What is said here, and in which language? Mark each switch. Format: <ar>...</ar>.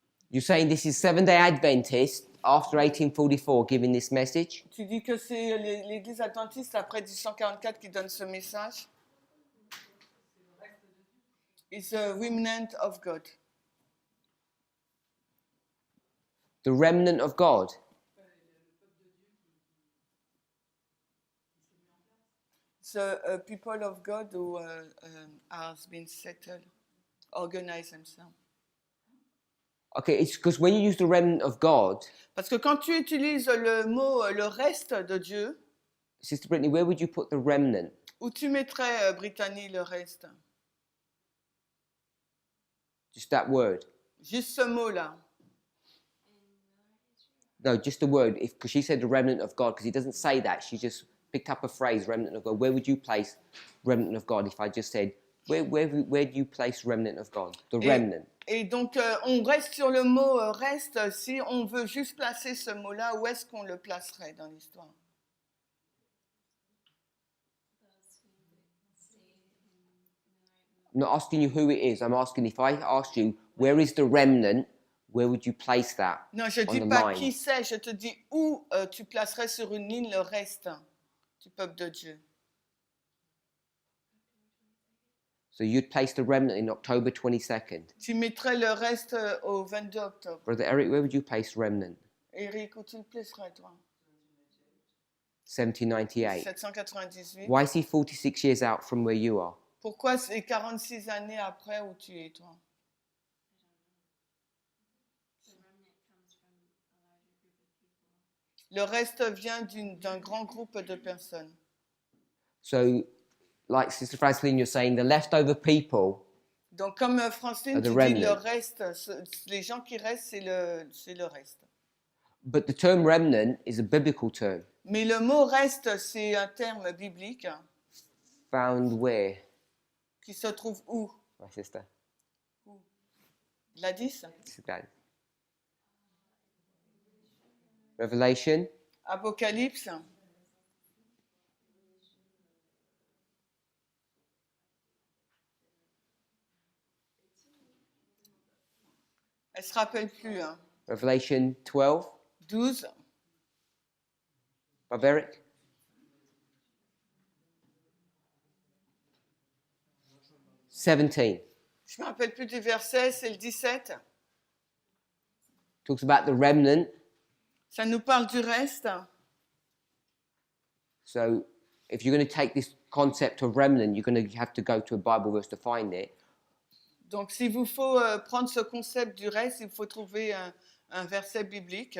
<en>You're saying this is Seventh-day Adventist after 1844 giving this message?</en> <fr>Tu dis que c'est l'Église adventiste après 1844 qui donne ce message?</fr> <en>It's a remnant of God. The remnant of God? The people of God who has been settled, organize themselves. Okay, it's because when you use the remnant of God,</en> <fr>Parce que quand tu utilises le mot le reste de Dieu,</fr> <en>Sister Brittany, where would you put the remnant?</en> <fr>où tu mettrais, Brittany, le reste?</fr> <en>Just that word?</en> <fr>Juste ce mot-là.</fr> <en>No, just the word. Because she said the remnant of God, because he doesn't say that. She just picked up a phrase, remnant of God. Where would you place remnant of God if I just said, where do you place remnant of God? The remnant.</en> <fr>Et donc, on reste sur le mot reste. Si on veut juste placer ce mot-là, où est-ce qu'on le placerait dans l'histoire?</fr> <en>I'm not asking you who it is. I'm asking if I asked you, where is the remnant, where would you place that?</en> <fr>Non, je ne</fr> <en>on</en> <fr>dis</fr> <en>the</en> <fr>pas</fr> <en>line?</en> <fr>qui c'est, je te dis où tu placerais sur une ligne le reste du peuple de Dieu.</fr> <en>So you'd place the remnant in October 22nd.</en> <fr>Tu mettrais le reste au 22 octobre.</fr> <en>Brother Eric, where would you place remnant?</en> <fr>Eric, où tu le placerais, toi?</fr> <en>1798. 798. Why is he 46 years out from where you are?</en> <fr>Pourquoi c'est 46 années après où tu es, toi? Le reste vient d'un grand groupe de personnes.</fr> <en>So, like Sister Franceline, you're saying the leftover people,</en> <fr>Donc, comme Francine,</fr> <en>The</en> <fr>tu dis</fr> <en>remnant.</en> <fr>le reste, les gens qui restent, c'est le reste.</fr> <en>but the term remnant is a biblical term.</en> <fr>Mais le mot reste, c'est un terme biblique</fr> <en>Found where,</en> <fr>qui se trouve où?</fr> <en>my sister?</en> <fr>La 10?</fr> <en>Sister Gladys. Revelation,</en> <fr>Apocalypse. Elle se rappelle plus, hein.</fr> <en>Revelation 12. 12. Brother Eric? "17"</en> <fr>Je ne me rappelle plus du verset, c'est le 17.</fr> <en>talks about the remnant.</en> <fr>Ça nous parle du reste.</fr> <en>So if you're going to take this concept of remnant, you're going to have to go to a Bible verse to find it.</en> <fr>Donc, s'il vous faut prendre ce concept du reste, il faut trouver un verset biblique.</fr>